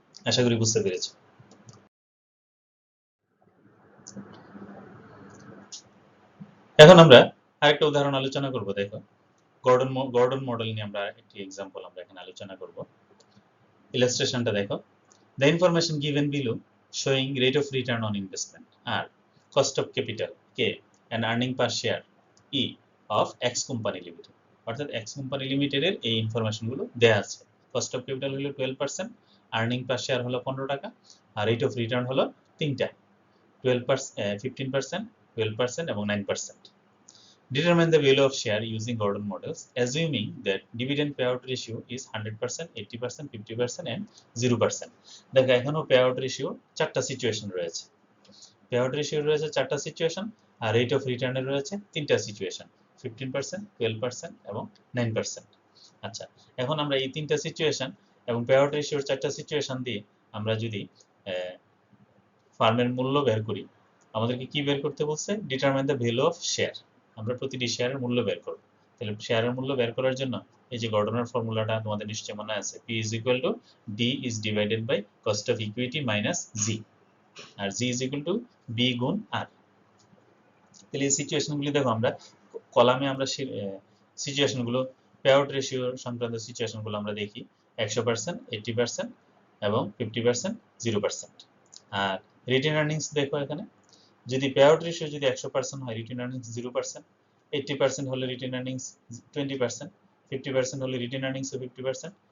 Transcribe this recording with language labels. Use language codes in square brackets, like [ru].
[bn] আশা করি বুঝতে পেরেছি। এখন আমরা আরেকটা উদাহরণ আলোচনা করব। দেখো গর্ডন মডেল নিয়ে আমরা একটি এক্সাম্পল আমরা এখানে আলোচনা করব। ইলাস্ট্রেশনটা দেখো। [en] The information given below showing rate of return on investment R, cost of capital K, and earning per share E of X company limited, [bn] অর্থাৎ X company limited এর এই ইনফরমেশন গুলো দেয়া আছে। কস্ট অফ ক্যাপিটাল হলো 12%, earning পার share হলো 15 টাকা, আর rate of return হলো তিনটা, 12%, 15%, 12% এবং 9%. [en] Determine the value of share using Gordon models, assuming that dividend payout ratio is 100%, 80%, 50% and 0%. [bn] দেখো এখানেও payout ratio চারটা সিচুয়েশন রয়েছে। payout ratio রয়েছে চারটা সিচুয়েশন, আর রেট অফ রিটার্নের রয়েছে তিনটা সিচুয়েশন, 15%, 12% এবং 9%। আচ্ছা, এখন আমরা এই তিনটা সিচুয়েশন এবং payout ratio চারটা সিচুয়েশন দিয়ে আমরা যদি ফার্মের মূল্য বের করি, আমাদেরকে কি বের করতে বলছে? [en] Determine the value of share. [bn] আমরা প্রতিটি শেয়ারের মূল্য বের করব। তাহলে শেয়ারের মূল্য বের করার জন্য এই যে গর্ডনের ফর্মুলাটা তোমাদের নিশ্চয়ই মনে আছে, [en] P is equal to D is divided by cost of equity minus G, আর G is equal to B গুণ R। [bn] তাহলে এই সিচুয়েশনগুলি দেখো, আমরা কলামে আমরা সিচুয়েশনগুলো পে আউট রেশিও সংক্রান্ত সিচুয়েশনগুলো আমরা দেখি 100%, 80% এবং 50%, 0%। আর রিটেন আর্নিংস দেখো, এখানে যদি পে আউট রেশিও যদি 100% হয় রিটেন আর্নিংস 0%, 80% হলে রিটেন আর্নিংস 20%, 50% হলে রিটেন আর্নিংস 50%,